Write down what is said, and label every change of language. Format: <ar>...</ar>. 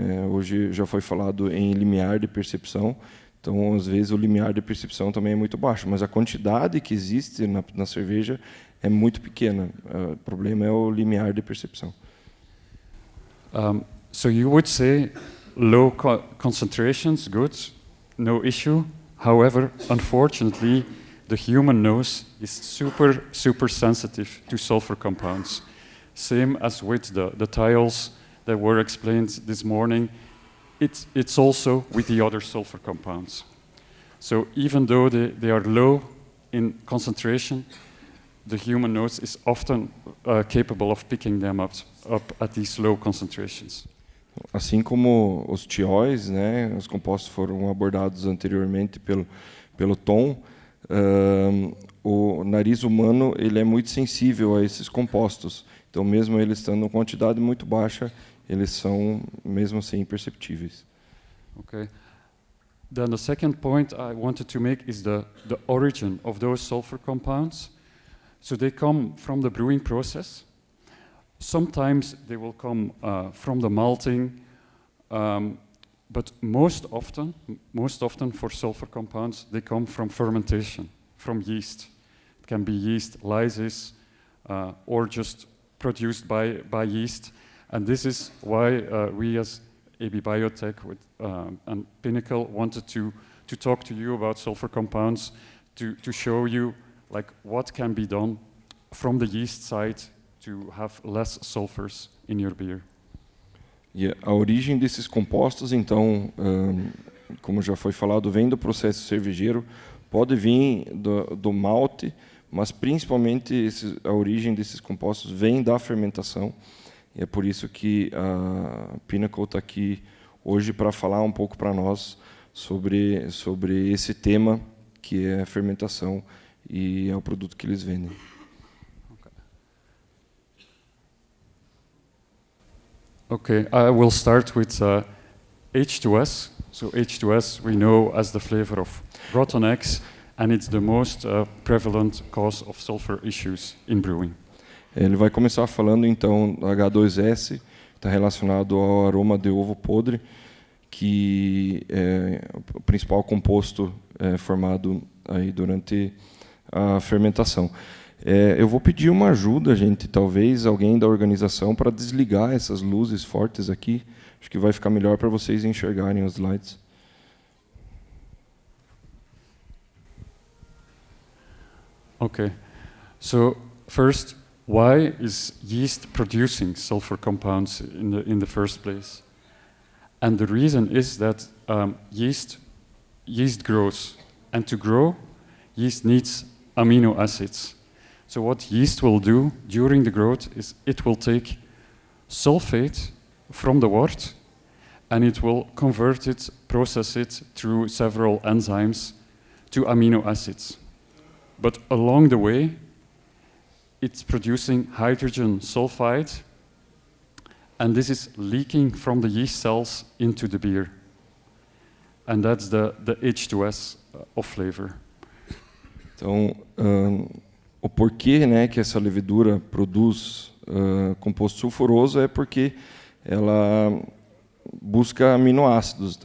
<pt>Hoje já foi falado em limiar de percepção, então às vezes o limiar de percepção também é muito baixo, mas a quantidade que existe na cerveja é muito pequena. O problema é o limiar de percepção.</pt> <en>So you would say low concentrations, good, no issue. However, unfortunately, the human nose is super, super sensitive to sulfur compounds. Same as with the tiles that were explained this morning, it's also with the other sulfur compounds. So even though they are low in concentration, the human nose is often capable of picking them up at these low concentrations.</en> <pt>Assim como os tióis, né, os compostos foram abordados anteriormente pelo Tom, o nariz humano ele é muito sensível a esses compostos. Então, mesmo eles estando em quantidade muito baixa, eles são, mesmo assim, imperceptíveis.</pt> <en>Okay. Then the second point I wanted to make is the origin of those sulfur compounds. So they come from the brewing process. Sometimes they will come from the malting, but most often for sulfur compounds, they come from fermentation, from yeast. It can be yeast lysis or just produced by yeast. And this is why we as AB Biotec and Pinnacle wanted to talk to you about sulfur compounds, to show you like what can be done from the yeast side to have less sulfurs in your beer.</en> <pt>E a origem desses compostos, então, como já foi falado, vem do processo cervejeiro, pode vir do malte, mas principalmente a origem desses compostos vem da fermentação. E é por isso que a Pinnacle está aqui hoje para falar um pouco para nós sobre esse tema, que é a fermentação e é o produto que eles vendem.</pt> <en>Okay, I will start with H2S. So H2S we know as the flavor of rotten eggs, and it's the most prevalent cause of sulfur issues in brewing.</en> <pt>Ele vai começar falando então do H2S, está relacionado ao aroma de ovo podre, que é o principal composto formado aí durante a fermentação. Eu vou pedir uma ajuda, gente, talvez alguém da organização, para desligar essas luzes fortes aqui. Acho que vai ficar melhor para vocês enxergarem os slides.</pt> <en>Okay, so first, why is yeast producing sulfur compounds in the first place? And the reason is that yeast grows, and to grow, yeast needs amino acids. So what yeast will do during the growth is it will take sulfate from the wort, and it will convert it, process it through several enzymes to amino acids. But along the way, it's producing hydrogen sulfide, and this is leaking from the yeast cells into the beer. And that's the H2S of flavor.</en> <pt>Então, o porquê, né, que essa levedura produz composto sulfuroso é porque ela busca aminoácidos.</pt>